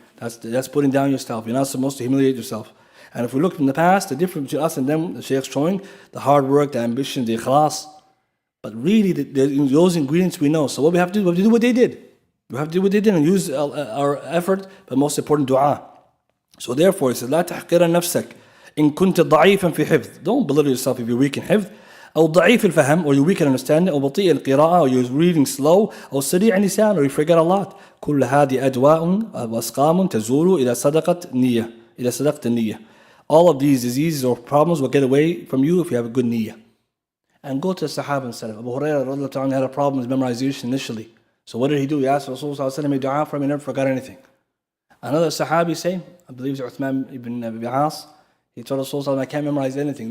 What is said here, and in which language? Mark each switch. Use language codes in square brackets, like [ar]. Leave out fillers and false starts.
[en] That's putting down yourself. You're not supposed to humiliate yourself. And if we look from the past, the difference between us and them, the Shaykh's showing, the hard work, the ambition, the ikhlas. But really, those ingredients we know. So what we have to do, we have to do what they did. We have to do what they did and use our effort, but most important, dua. So therefore, it says, [ar] لا تحقر نفسك إن كنت ضعيفا في حفظ. [en] Don't belittle yourself if you're weak in حفظ. [ar] أو ضعيف الفهم, [en] or you're weak in understanding, [ar] أو بطيء القراءة, [en] or you're reading slow, [ar] أو سريع النسيان, [en] or you forget a lot. [ar] كل هذه أدواء وأسقام تزول إذا صدقت النية. إذا صدقت النية. [en] All of these diseases or problems will get away from you if you have a good niyyah. And go to the Sahaba and Salaf. Abu Hurairah had a problem with memorization initially. So what did he do? He asked Rasulullah to make dua for him, he never forgot anything. Another Sahabi same, I believe it's Uthman ibn Abi As, he told Rasulullah, I can't memorize anything.